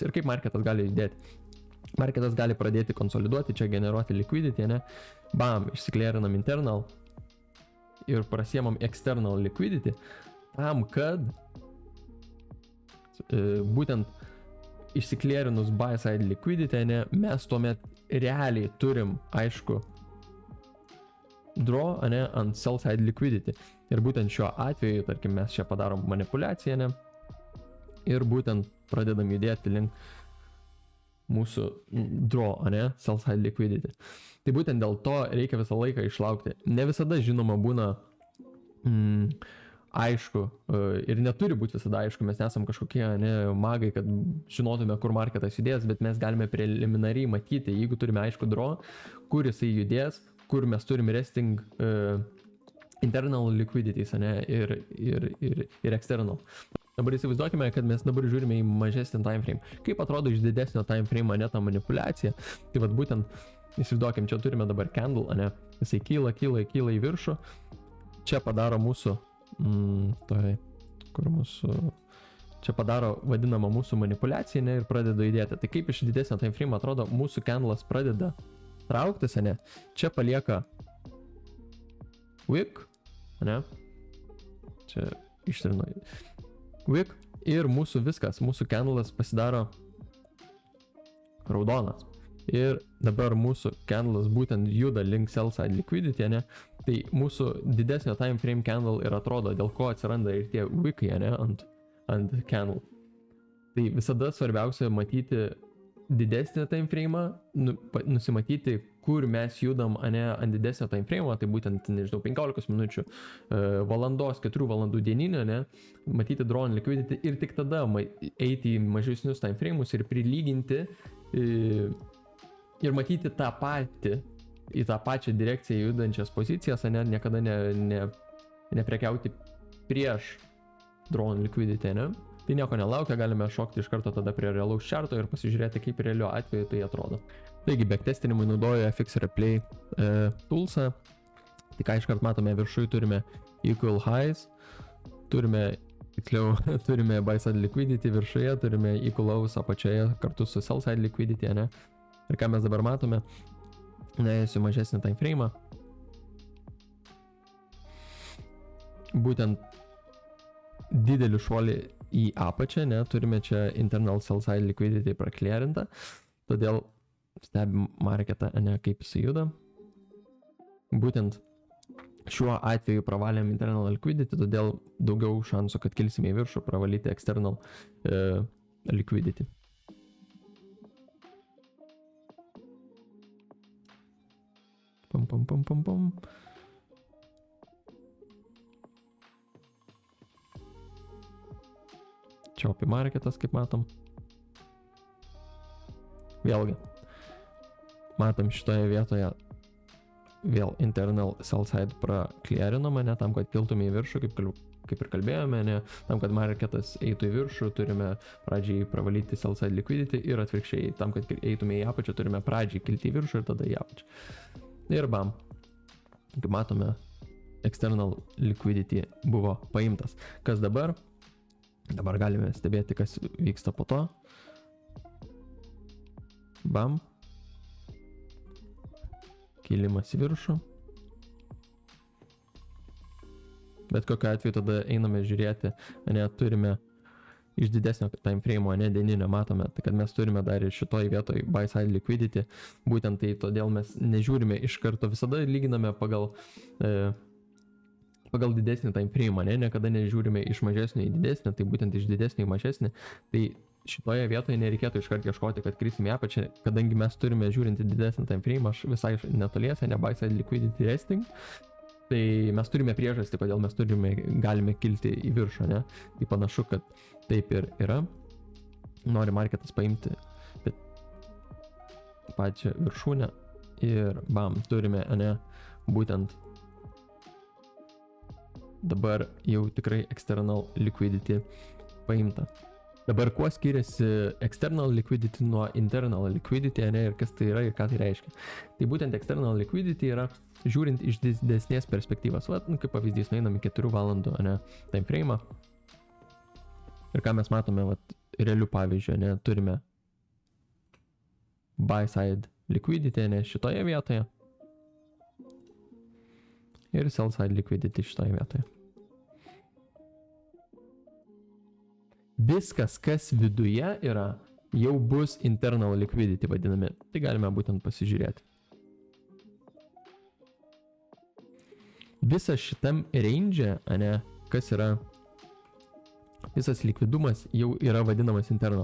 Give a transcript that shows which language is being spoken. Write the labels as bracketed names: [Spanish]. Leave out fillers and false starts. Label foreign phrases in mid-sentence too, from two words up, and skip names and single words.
[Lithuanian] Ir kaip marketas gali judėti? Marketas gali pradėti konsoliduoti, čia generuoti liquidity, ne? Bam, išsiklėrinam internal ir prasiemam [English] external liquidity [Lithuanian] tam, kad būtent išsiklėrinus [English] buy side liquidity, [Lithuanian] ne, mes tuomet realiai turim, aišku, draw, ne, ant [English] sell side liquidity. [Lithuanian] Ir būtent šiuo atveju, tarkim, mes čia padarom manipulaciją, ne, ir būtent pradedam judėti link mūsų draw, ne, [English] sell side liquidity. [Lithuanian] Tai būtent dėl to reikia visą laiką išlaukti. Ne visada, žinoma, būna aišku ir neturi būti visada aišku, mes nesam kažkokie, ne, magai, kad žinotume, kur marketas judės, bet mes galime preliminariai matyti, jeigu turime aišku draw, kur jisai judės, kur mes turim [English] resting internal liquidities, [Lithuanian] ne, ir external. Dabar įsivaizduokime, kad mes dabar žiūrime į mažesnį [English] time frame. [Lithuanian] Kaip atrodo iš didesnio [English] time frame, [Lithuanian] ne, ta manipulacija? Tai vat būtent, įsivaizduokim, čia turime dabar candle, ne, jisai kyla į viršų. čia padaro mūsų, čia padaro vadinamą mūsų manipulaciją, ne, ir pradeda judėti. Tai kaip iš didesnio [English] time frame [Lithuanian] atrodo, mūsų candlas pradeda trauktis, ne, čia palieka wick, ne, čia ištrinu wick ir mūsų viskas, mūsų candlas pasidaro raudonas. Ir dabar mūsų candlas būtent juda link [English] sell side liquidity, [Lithuanian] ne, tai mūsų didesnio [English] time frame candle [Lithuanian] ir atrodo, dėl ko atsiranda ir tie wickai, ne, ant candle. Tai visada svarbiausia matyti didesnį [English] time frame, [Lithuanian] nusimatyti, kur mes judam, ne, ant didesnio [English] time frame, [Lithuanian] tai būtent, nežinau, 15 minučių, valandos, 4 valandų dieninio, ne, matyti [English] drawn liquidity [Lithuanian] ir tik tada eiti į mažesnius [English] time frame'us [Lithuanian] ir prilyginti ir matyti tą patį, į tą pačią direkciją judančias pozicijas, ne, niekada neprekiauti prieš [English] drawn liquidity, [Lithuanian] ne? Tai nieko nelaukia, galime šokti iš karto tada prie realaus charto ir pasižiūrėti, kaip realiu atveju tai atrodo. Taigi, backtestinimui naudoju FX Replay toolsą. Tai ką iškart matome, viršui turime [English] equal highs, [Lithuanian] turime [English] buy side liquidity [Lithuanian] viršuje, turime [English] equal lows [Lithuanian] apačioje kartu su [English] sell side liquidity, [Lithuanian] ne? Ir ką mes dabar matome, nuėjusiu mažesnį [English] time frame, [Lithuanian] būtent didelį šuolį į apačią, ne, turime čia [English] internal sell side liquidity [Lithuanian] praklėrinta, todėl stebim marketą, ne, kaip jis juda. Būtent šiuo atveju pravalėm [English] internal liquidity, [Lithuanian] todėl daugiau šansų, kad kilsime į viršų, pravalyti [English] external liquidity. [Lithuanian] Pam. Choppy marketas, kaip matom. Vėlgi, matom šitoje vietoje vėl [English] internal sell side [Lithuanian] praklėrinama, ne, tam, kad kiltume į viršų, kaip ir kalbėjome, ne, tam, kad marketas eitų į viršų, turime pradžiai pravalyti [English] sell side liquidity [Lithuanian] ir atvirkščiai, tam, kad eitume į apačią, turime pradžiai kilti į viršų ir tada į apačią. Ir bam, kaip matome, [English] external liquidity [Lithuanian] buvo paimtas. Kas dabar? Dabar galime stebėti, kas vyksta po to. Bam. Kilimas į viršų. Bet kokiu atveju tada einame žiūrėti, ne, turime iš didesnio [English] time frame, [Lithuanian] ne, dieninio matome, tai kad mes turime dar ir šitoj vietoj [English] buy side liquidity, [Lithuanian] būtent tai todėl mes nežiūrime iš karto, visada lyginame pagal didesnį [English] time frame, [Lithuanian] ne, niekada nežiūrime iš mažesnio į didesnį, tai būtent iš didesnio į mažesnį, tai šitoje vietoje nereikėtų iškart ieškoti, kad krisime į apačią, kadangi mes turime žiūrinti didesnį [English] time frame, [Lithuanian] aš visai netoliese, ne [English] buy side liquidity resting, [Lithuanian] tai mes turime priežastį, kodėl mes galime kilti į viršų, ne? Tai panašu, kad taip ir yra. Nori marketas paimti pačią viršūnę ir bam, turime, ne, būtent dabar jau tikrai [English] external liquidity [Lithuanian] paimta. Dabar kuo skiriasi [English] external liquidity [Lithuanian] nuo [English] internal liquidity, [Lithuanian] ne, ir kas tai yra ir ką tai reiškia. Tai būtent [English] external liquidity [Lithuanian] yra žiūrint iš didesnės perspektyvos. Vat, kaip pavyzdys, nueinam į 4 valandų, ne, [English] time frame. [Lithuanian] Ir ką mes matome, vat, realių pavyzdžių, ne, turime [English] buy side liquidity, [Lithuanian] ne, šitoje vietoje. Ir [English] sell side liquidity [Lithuanian] šitoje vietoje. Viskas, kas viduje yra, jau bus [English] internal liquidity [Lithuanian] vadinami. Tai galime būtent pasižiūrėti. Visas šitam range, ne, kas yra, visas likvidumas jau yra vadinamas internal.